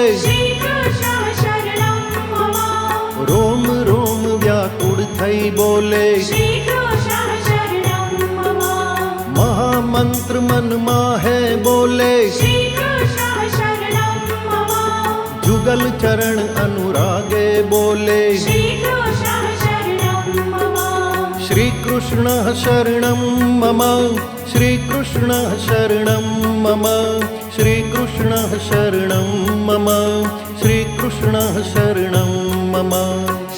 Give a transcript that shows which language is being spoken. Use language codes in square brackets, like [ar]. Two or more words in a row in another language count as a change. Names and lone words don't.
[sa] श्रीकृष्ण शरणं मम [gu] રોમ રોમ વ્યાકુળ થઈ બોલે [sa] श्रीकृष्ण शरणं मम [gu] મહામંત્ર મનમાં હે બોલે [sa] श्रीकृष्ण शरणं मम [gu] જુગલ ચરણ અનુરાગે બોલે [sa] श्रीकृष्ण शरणं मम श्री कृष्ण शरणम मम श्री कृष्ण शरणम मम श्री कृष्ण शरणम मम श्री कृष्ण शरणम मम